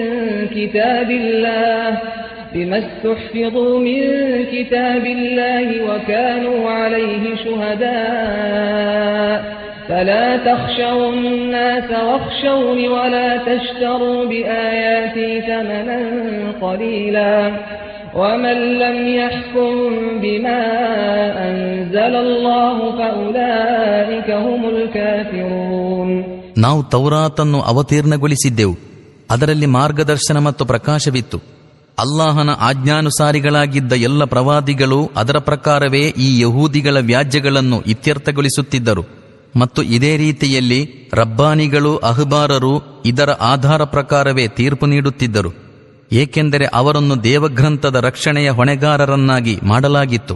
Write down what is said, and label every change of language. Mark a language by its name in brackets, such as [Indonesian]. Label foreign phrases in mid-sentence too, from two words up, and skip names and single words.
[Arabic] من كتاب الله وكانوا عليه شهداء فلا تخشوا الناس واخشون ولا تشتروا بآياتي ثمنا قليلا ومن لم يحكم بما أنزل الله فأولئك هم الكافرون. [Kannada] ನಾವು ತೌರಾತನ್ನು ಅವತೀರ್ಣಗೊಳಿಸಿದ್ದೆವು, ಅದರಲ್ಲಿ ಮಾರ್ಗದರ್ಶನ ಮತ್ತು ಪ್ರಕಾಶವಿತ್ತು. ಅಲ್ಲಾಹನ ಆಜ್ಞಾನುಸಾರಿಗಳಾಗಿದ್ದ ಎಲ್ಲ ಪ್ರವಾದಿಗಳು ಅದರ ಪ್ರಕಾರವೇ ಈ ಯಹೂದಿಗಳ ವ್ಯಾಜ್ಯಗಳನ್ನು ಇತ್ಯರ್ಥಗೊಳಿಸುತ್ತಿದ್ದರು. ಮತ್ತು ಇದೇ ರೀತಿಯಲ್ಲಿ ರಬ್ಬಾನಿಗಳು ಅಹ್ಬಾರರು ಇದರ ಆಧಾರ ಪ್ರಕಾರವೇ ತೀರ್ಪು ನೀಡುತ್ತಿದ್ದರು, ಏಕೆಂದರೆ ಅವರನ್ನು ದೇವಗ್ರಂಥದ ರಕ್ಷಣೆಯ ಹೊಣೆಗಾರರನ್ನಾಗಿ ಮಾಡಲಾಗಿತ್ತು.